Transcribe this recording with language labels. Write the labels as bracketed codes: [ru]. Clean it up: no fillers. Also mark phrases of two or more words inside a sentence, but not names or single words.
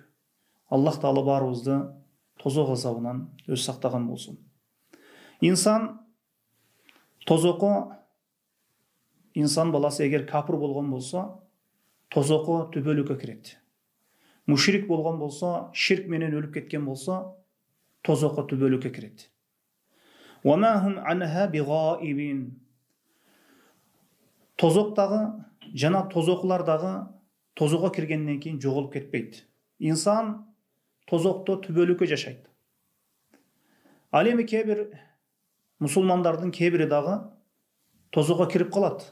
[ky] Аллах Таала баарыбызды тозок азабынан өз сактаган болсун. Инсан баласы эгер капыр болгон болсо, тозокко түбөлүккө кирет. Мушрик болгон болсо, ширк менен өлүп кеткен болсо, тозокко түбөлүккө кирет. [ar] وما هم عنها بغائبين. [ky] Тозоктагы жана тозоклардагы тозокко киргенден кийин жоголуп кетпейт. Инсан тозокто түбөлүккө жашайт. Ал эми кээ-бир мусулмандардын кээ-бири дагы тозокко кирип калат.